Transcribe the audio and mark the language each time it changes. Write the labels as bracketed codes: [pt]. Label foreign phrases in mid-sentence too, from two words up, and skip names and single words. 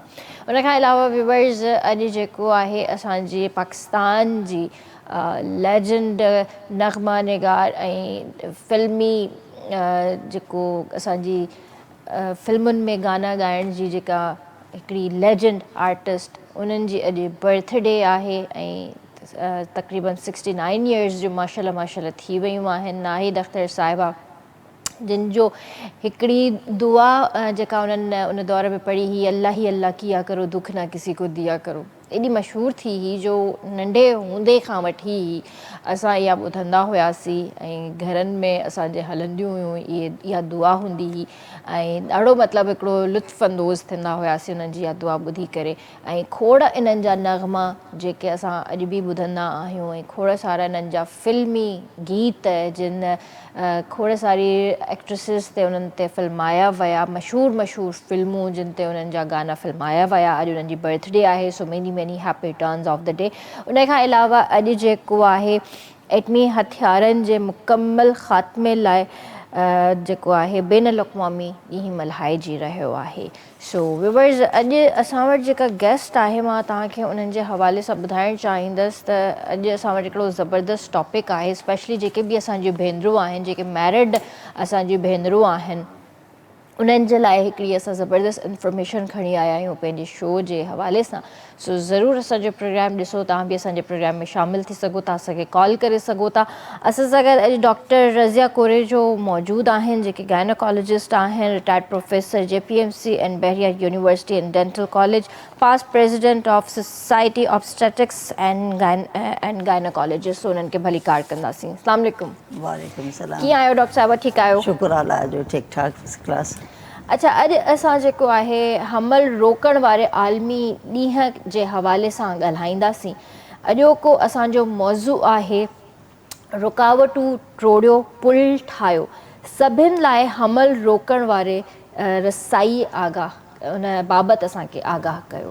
[sd] उन खां अलावा व्यूअर्स, अॼु जेको आहे असांजे पाकिस्तान जी लेजेंड नग़मा निगार ऐं फ़िल्मी जेको असांजी फ़िल्मुनि में गाना ॻाइण जी जेका हिकिड़ी लेजेंड आर्टिस्ट, उन्हनि जी अॼु बर्थडे आहे ऐं तक़रीबन 69 इयर्स जो माशाल्लाह थी वियूं आहिनि। नाहिद अख्तर साहिबा, जिन जो हिकिड़ी दुआ जेका उन्हनि उन दौर में पढ़ी ही [ur] اللہ کیا کرو دکھ نہ کسی کو دیا کرو, [sd] एॾी मशहूरु थी ही जो नंढे हूंदे खां वठी ई असां इहा ॿुधंदा हुआसीं ऐं घरनि में असांजे हलंदियूं हुयूं, इहा दुआ हूंदी हुई ऐं ॾाढो मतिलबु हिकिड़ो लुत्फ़ अंदोज़ थींदा हुआसीं उन्हनि जी इहा दुआ ॿुधी करे। ऐं खोड़ इन्हनि जा नग़मा जेके असां अॼु बि ॿुधंदा आहियूं ऐं खोड़ सारा इन्हनि जा फ़िल्मी गीत जिन खोड़ सारी एक्ट्रेसिस ते उन्हनि ते फ़िल्माया विया, मशहूरु फ़िल्मूं जिन ते उन्हनि जा गाना फ़िल्माया विया। अॼु उन्हनि जी बर्थडे आहे, [en] so many happy returns of the day. [sd] उन खां अलावा अॼु जेको आहे एटमी हथियारनि जे मुकमल ख़ात्मे लाइ जेको आहे बेन अल-अक़वामी ॾींहुं मल्हाइजी रहियो आहे। सो व्यूअर्स, अॼु असां वटि जेका गेस्ट आहे मां तव्हांखे उन्हनि जे हवाले सां ॿुधाइणु चाहींदसि त अॼु असां वटि हिकिड़ो ज़बरदस्त टॉपिक आहे, स्पेशली जेके बि असांजियूं भेनरूं आहिनि, जेके मैरिड असांजियूं भेनरूं आहिनि, उन्हनि जे लाइ हिकिड़ी असां ज़बरदस्त इंफॉर्मेशन खणी आया आहियूं पंहिंजे शो जे हवाले सां। सो ज़रूरु असांजो प्रोग्राम ॾिसो, तव्हां बि असांजे प्रोग्राम में शामिलु थी सघो था, असांखे कॉल करे सघो था। असां सां गॾु अॼु डॉक्टर रज़िया कोरेजो मौजूदु आहिनि, जेके गायनोकोलॉजिस्ट आहिनि, [en] retired professor JPMC and Bahria University and Dental College, past president of Society Obstetrics and Gynecologist. [sd] उन्हनि खे भली कार कंदासीं। [ar] السلام عليكم. وعليكم السلام. [sd] कीअं आहियो डॉक्टर साहिबा? ठीकु आहियो? शुक्र अल्लाह जो, ठीकु ठाक, [en] first class. [sd] अच्छा, अॼु असां जेको आहे हमल रोकण वारे आलमी ॾींहं जे हवाले सां ॻाल्हाईंदासीं। अॼोको असांजो मौज़ू आहे रुकावटूं टोड़ियो पुल ठाहियो, सभिनि लाइ हमल रोकण वारे रसाई आगाह, उन बाबति असांखे आगाह कयो।